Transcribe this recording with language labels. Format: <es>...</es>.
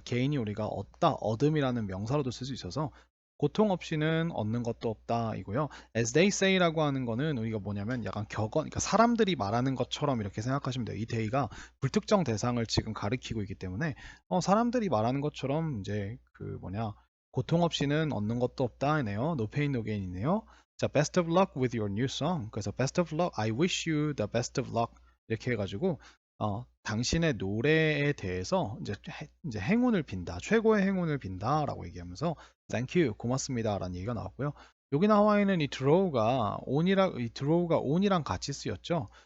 <ko>gain이 우리가 얻다, 얻음이라는 명사로도 쓸 수 있어서 고통 없이는 얻는 것도 없다 이고요.</ko> <en>As they say</en> <ko>라고 하는 거는 우리가 뭐냐면 약간 그러니까 사람들이 말하는 것처럼 이렇게 생각하시면 돼요. 이 they가 불특정 대상을 지금 가리키고 있기 때문에 사람들이 말하는 것처럼 이제 그 고통 없이는 얻는 것도 없다네요.</ko> <en>No pain, no gain이네요. 자, best of luck with your new song.</en> <ko>그래서 best of luck,</ko> <en>I wish you the best of luck</en> <ko>이렇게 해가지고 당신의 노래에 대해서 이제 행운을 빈다, 최고의 행운을 빈다라고 얘기하면서 thank you, 고맙습니다라는 얘기가 나왔고요. 여기 나와 있는 이 draw가 on이랑 같이 쓰였죠.</ko>